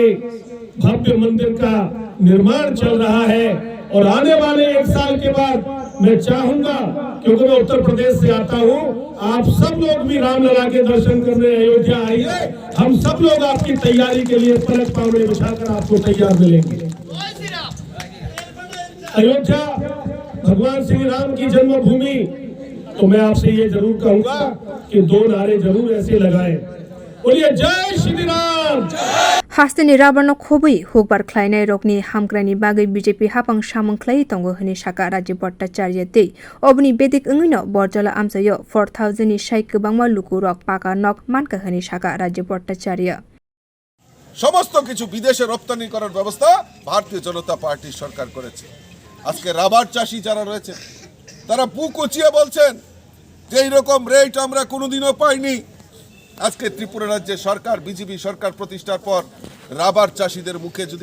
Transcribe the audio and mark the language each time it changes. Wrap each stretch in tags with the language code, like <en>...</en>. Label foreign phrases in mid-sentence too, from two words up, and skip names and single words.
<hi>भव्य मंदिर का निर्माण चल रहा है और आने वाले 1 साल के बाद मैं चाहूंगा क्योंकि मैं उत्तर प्रदेश से आता हूं आप सब लोग भी रामलला के दर्शन करने अयोध्या आइए हम सब लोग आपकी तैयारी के लिए पलक पावड़े बिछाकर आपको तैयार मिलेंगे अयोध्या भगवान श्री राम की जन्मभूमि तो मैं आपसे ये जरूर कहूंगा कि 2 नारे जरूर ऐसे लगाएं बोलिए जय श्री राम</hi> <trp>हास्तेनि राबारनो खबुई हुकबार ख्लायनाय रकनि हामग्रानि बागै बीजेपी हापां सामंख्लाय तंगो हनि शाखा राजीव भट्टाचार्य ते अबनि बेदिक अंगैनो बरजला आमसायो 4000 नि साइ गोबांमा लुकु रक पाका नक मानका हनि शाखा राजीव भट्टाचार्य</trp> <bn>সমস্ত কিছু বিদেশে রপ্তানি করার ব্যবস্থা ভারতীয় জনতা পার্টি সরকার করেছে আজকে রাবার চাষী যারা রয়েছে তারা বুক উঁচিয়ে বলছেন যে এই রকম রেট আমরা কোনোদিনও পাইনি আজকে ত্রিপুরা রাজ্যে সরকার বিজেপি সরকার প্রতিষ্ঠার পর রাবার চাষীদের মুখে যদি</bn>